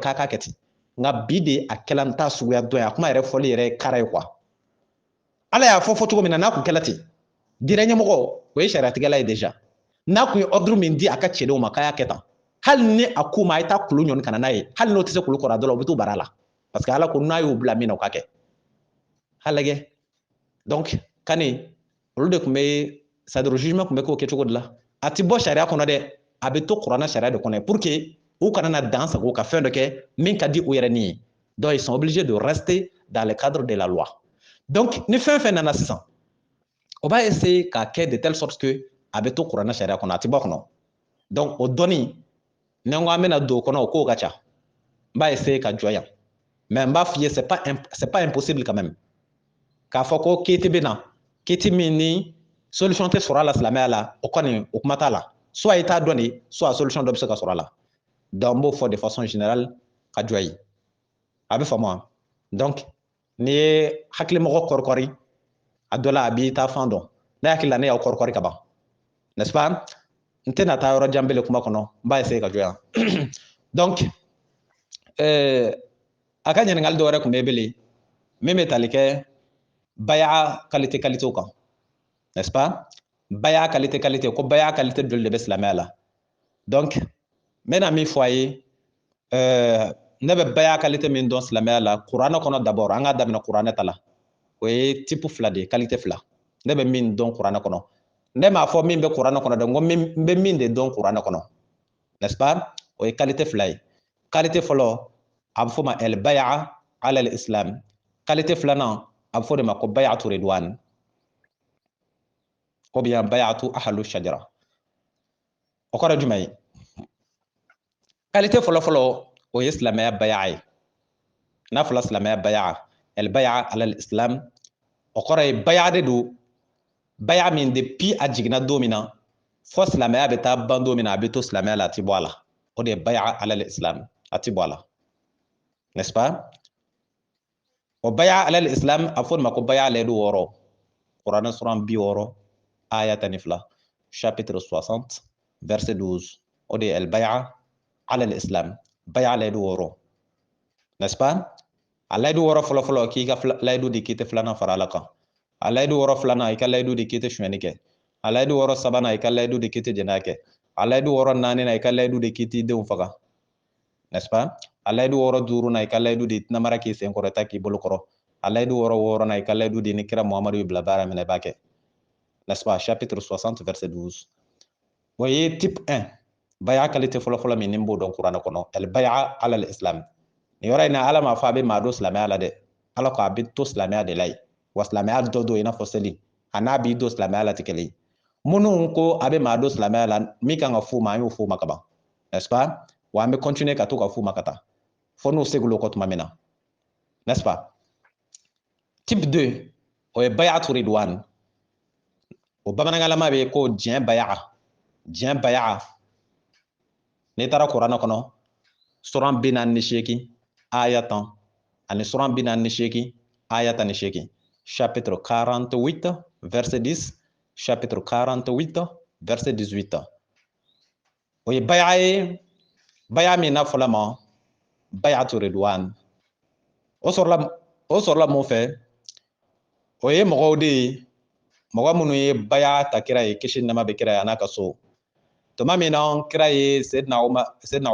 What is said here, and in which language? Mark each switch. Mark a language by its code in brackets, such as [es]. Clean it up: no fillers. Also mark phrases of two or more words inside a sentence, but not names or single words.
[bm] k'a k'a kɛ ten nka bi de a kɛla n t'a suguya dɔn ye a kuma yɛrɛ fɔli yɛrɛ ye kara ye quoi ala y'a fɔ cogo min na n'a kun kɛla ten diinɛ ɲɛmɔgɔ o ye sariyatigɛla ye déjà n'a kun ye ordre min di a ka cɛdenw ma k'a y'a kɛ tan hali ni a k'u ma a ye taa kulu ɲɔni ka na n'a ye hali n'o tɛ se kulu kɔrɔ a dɔ la u bɛ t'u bara la [fr] parce que [bm] ala ko n'a y'u bila min na o ka kɛ ha lajɛ donc kani olu de tun bɛ [fr] c'est-à-dire jugement [bm] tun bɛ k'o kɛcogo de la a ti bɔ sariya kɔnɔ dɛ a bɛ to kuranɛ sariya de kɔnɔ [fr] pour que [bm] u kana na dan sago ka fɛn dɔ kɛ min ka di u yɛrɛ ni ye [fr] donc ils sont obligés de rester dans le cadre de la loi donc [bm] ni fɛn fɛn nana sisan o b'a essayer k'a kɛ [fr] de telle sorte que [bm] a bɛ to kuranɛ sariya kɔnɔ a ti bɔ kɔnɔ donc o dɔnni ni n ko an bɛna don o kɔnɔ o kow ka ca n b'a essayer ka jɔ yan mais n b'a f'i ye [fr] c'est pas impossible quand même [bm] k'a fɔ ko kiti bɛ na kiti min ni solution tɛ sɔrɔ a la silamɛya la o kɔni o kuma t'a la soit i t'a dɔn de soit solution dɔ bɛ se ka sɔrɔ a la donc n b'o fɔ [fr] de façon générale [bm] ka jɔ yen a bɛ faamu wa donc n'i ye hakilimɔgɔ kɔrikɔri a dɔ la a b'i ta fan dɔn ne hakili la ne y'aw kɔrikɔri ka ban [fr] n'est-ce pas [bm] n tɛna taa yɔrɔ jan bele kuma kɔnɔ n b'a essayer ka jɔ yan donc a ka ɲininkali dɔ wɛrɛ tun bɛ bele min bɛ tali kɛ baya qualité kan [fr] n'est-ce pas [bm] baya qualité ko baya qualité joli de bɛ silamɛya la donc n bɛna min fɔ a ye ne bɛ baya qualité min dɔn silamɛya la kuranɛ kɔnɔ d'abord an k'a daminɛ kuranɛ ta la o ye type fila de ye qualité fila ne bɛ min dɔn kuranɛ kɔnɔ ne m'a fɔ min bɛ kuranɛ kɔnɔ dɛ n ko n bɛ min de dɔn kuranɛ kɔnɔ [fr] n'est-ce pas [bm] o ye qualité fila ye qualité fɔlɔ a bɛ fɔ ma [ar] el baya ala islam [bm] qualité filanan a bɛ fɔ de ma ko [ar] bayatu ridwan [fr] ou bien [ar] bayatu ahlu shajara [bm] o kɔrɔ jumɛn ye qualité fɔlɔ o ye silamɛya baya ye n'a fɔla silamɛya baya el [ar] baya ala islam [bm] o kɔrɔ ye baya de don baya min depuis a jiginna don min na fɔ silamɛya bɛ taa ban don min na a bɛ to silamɛya la a ti bɔ a la o de ye [ar] baya ala islam [bm] a ti bɔ a la [fr] n'est-ce pas [bm] o [ar] baya ala islam [bm] a fɔ de ma ko baya layidu 6 kuranɛ suran 60 aya 12 [fr] chapitre 60 verset 12 [bm] o de ye [ar] el baya ala islam [bm] baya layidu 6 [fr] n'est-ce pas [bm] a layidu 6 fɔlɔ k'i ka layidu di k'i tɛ filanan fara ala kan a layidu 6 filanan i ka layidu di k'i tɛ suɲɛni kɛ a layidu 6 sabanan i ka layidu di k'i tɛ jɛnɛya kɛ a layidu 6 naaninan i ka layidu di k'i t'i denw faga [fr] n'est-ce pas [bm] a layidu 6 duurunan i ka layidu di namara k'i sen kɔrɔta k'i bolo kɔrɔ a layidu 6 wɔɔrɔnan i ka layidu di ni kira muhamadu y'i bila baara minɛ i b'a kɛ [fr] n'est-ce pas chapitre 60 verset 12 [bm] o ye type 1 baya qualité fɔlɔ min ni n b'o dɔn kuranɛ kɔnɔ [ar] el baya ala islam [bm] nin yɔrɔ in na ala m'a fɔ a bɛ maa don silamɛya la dɛ ala ko a bɛ to silamɛya de la yen wa silamɛya dɔ don i n'a fɔ seli a n'a b'i don silamɛya la tɛ kelen ye minnu ko a bɛ maa don silamɛya la min kan ka f'u ma an y'o f'u ma ka ban [fr] n'est-ce pas [bm] wa an bɛ continuer ka to ka f'u ma ka taa fo n'u segul'o kɔ tuma min na [fr] n'est-ce pas [bm] type 2 o ye [ar] bayatu ridwan [bm] o bamanankanlama bɛ ko diɲɛ baya n'i taara kuranɛ kɔnɔ suran 48 aya 10 ani suran 48 aya 18 [fr] chapitre 48 verset 10 chapitre 48 verset 18 [bm] o ye baya ye baya min n'a fɔla ma [ar] bayatu ridwan [bm] o sɔrɔla mun fɛ o ye mɔgɔw de ye mɔgɔ minnu ye baya ta kira ye kisi nama bɛ kira ye a n'a ka so tuma min na kira ye Seydina